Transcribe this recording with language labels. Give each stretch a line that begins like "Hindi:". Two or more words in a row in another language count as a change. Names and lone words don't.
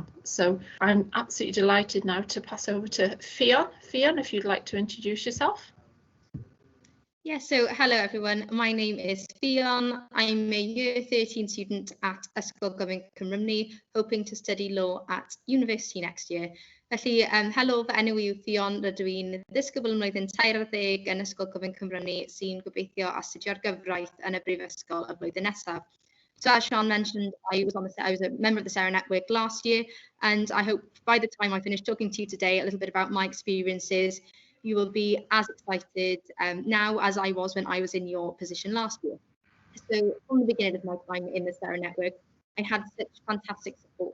English: So I'm absolutely delighted now to pass over to Fionn. Fionn, if you'd like to introduce yourself. Yeah, so hello everyone, my name is Fionn. I'm a Year 13 student at Ysgol Gyfun Cymru, hoping to study law at university next year.
Welsh: Felly, helo fy enw yw Fionn, rydw i'n ddisgybl ym mlwyddyn 13 yn Ysgol Gyfun Cymru sy'n gobeithio astudio'r gyfraith yn y Brifysgol y flwyddyn nesaf.
English: So as Sean mentioned, I was a member of the SEREN network last year, and I hope by the time I finish talking to you today a little bit about my experiences, you will be as excited now as I was when I was in your position last year. So from the beginning of my time in the SEREN network, I had such fantastic support.